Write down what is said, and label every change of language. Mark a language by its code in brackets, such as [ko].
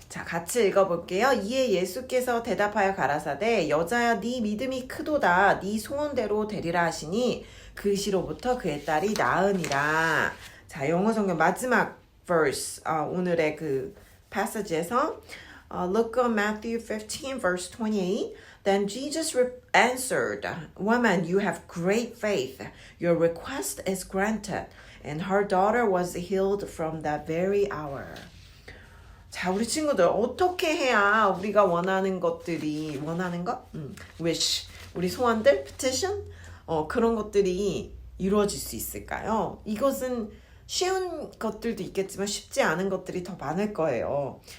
[ko] 자, 같이 읽어볼게요. 이에 예수께서 대답하여 가라사대 여자야 네 믿음이 크도다. 네 소원대로 되리라 하시니 그 시로부터 그의 딸이 나으니라. 자, 영어 성경 마지막 verse, 오늘의 그 passage에서 [en] look at Matthew 15 verse 28. Then Jesus answered, Woman, you have great faith. Your request is granted. And her daughter was healed from that very hour. [ko] 자, 우리 친구들 어떻게 해야 우리가 원하는 것들이 원하는 것? wish, 우리 소원들, petition, 그런 것들이 이루어질 수 있을까요? 이것은 쉬운 것들도 있겠지만 쉽지 않은 것들이 더 많을 거예요.